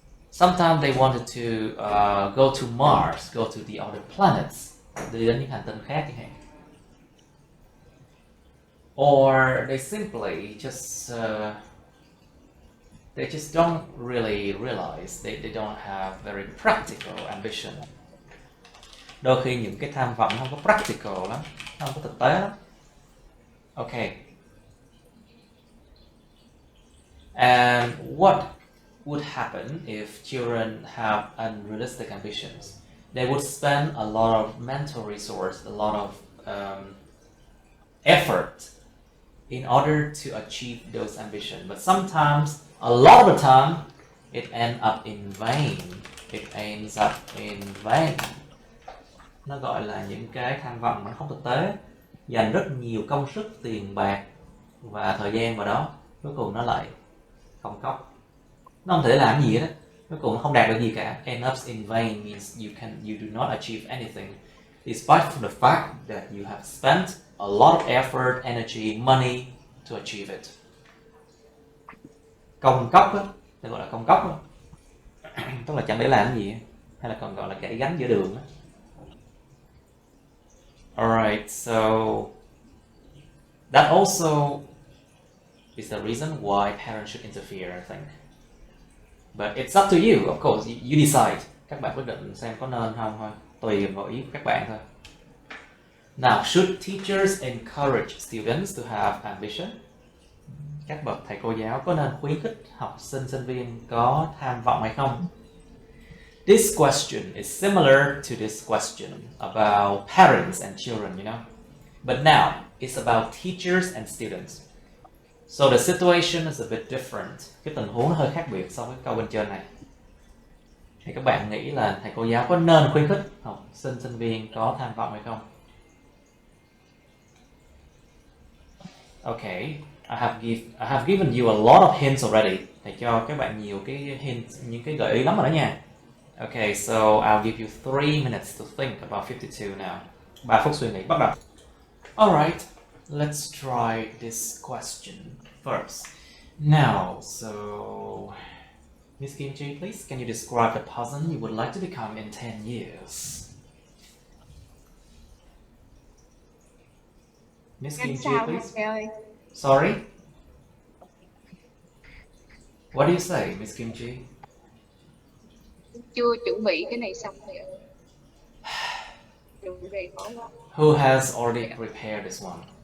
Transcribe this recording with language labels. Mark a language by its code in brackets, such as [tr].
[en] Sometimes they wanted to go to Mars, go to the other planets, [vi] đi đến những hành tinh khác chẳng hạn. [en] Or they simply just don't really realize, they don't have very practical ambition. [vi] Đôi khi những cái tham vọng không có practical lắm, không có thực tế lắm. Okay. [en] And what would happen if children have unrealistic ambitions? They would spend a lot of mental resource, a lot of effort in order to achieve those ambitions. But sometimes, a lot of the time, it ends up in vain. It ends up in vain. [vi] Nó gọi là những cái tham vọng nó không thực tế, dành rất nhiều công sức, tiền bạc và thời gian vào đó, cuối cùng nó lại không cốc. Nó không thể làm gì hết á, cuối cùng nó không đạt được gì cả. [en] End up in vain means you do not achieve anything, despite from the fact that you have spent a lot of effort, energy, money to achieve it. [vi] Công cốc á, nó gọi là công cốc á. Tức là chẳng để làm gì, hay là còn gọi là gãy gánh giữa đường á. [en] Alright, so that also is the reason why parents should interfere, I think. But it's up to you, of course, you decide. [vi] Các bạn quyết định xem có nên không thôi, tùy vào ý của các bạn thôi. [en] Now, should teachers encourage students to have ambition? [vi] Các bậc thầy cô giáo có nên khuyến khích học sinh, sinh viên có tham vọng hay không? [en] This question is similar to this question about parents and children, you know. But now, it's about teachers and students. So the situation is a bit different. [vi] Cái tình huống hơi khác biệt so với câu bên trên này. Thì các bạn nghĩ là thầy cô giáo có nên khuyến khích học sinh, sinh viên có tham vọng hay không? [en] Okay, I have given you a lot of hints already. [vi] Thầy cho các bạn nhiều cái hints, những cái gợi ý lắm rồi đó nha. [en] Okay, so I'll give you 3 minutes to think about 52 now. [vi] 3 phút suy nghĩ, bắt đầu. [en] Alright, let's try this question first. Now, so Miss Kim Chi, please, can you describe the person you would like to become in 10 years? Miss Kim Chi, please. Sorry? What do you say, Miss Kim Chi? [vi] Chưa chuẩn bị cái này xong thì chuẩn bị khó quá. [en] Who has already prepared this one?